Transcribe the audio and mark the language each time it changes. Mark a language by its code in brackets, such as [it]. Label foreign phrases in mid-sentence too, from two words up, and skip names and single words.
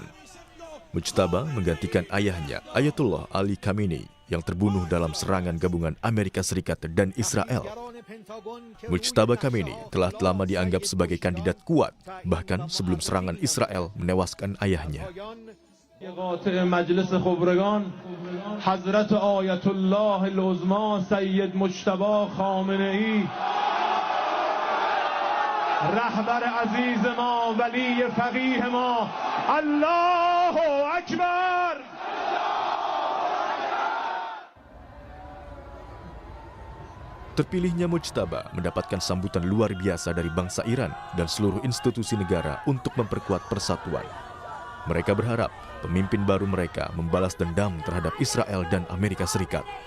[id] Mojtaba menggantikan ayahnya Ayatollah Ali Khamenei yang terbunuh dalam serangan gabungan Amerika Serikat dan Israel. Mojtaba Khamenei telah lama dianggap sebagai kandidat kuat, bahkan sebelum serangan Israel menewaskan ayahnya. [fa] مجلس خبرگان حضرت آیت الله العظما سید مجتبی خامنه‌ای رهبر عزیز ما ولی فقیه ما [ar] الله اکبر. [id] Terpilihnya Mojtaba mendapatkan sambutan luar biasa dari bangsa Iran dan seluruh institusi negara untuk memperkuat persatuan. Mereka berharap pemimpin baru mereka membalas dendam terhadap Israel dan Amerika Serikat.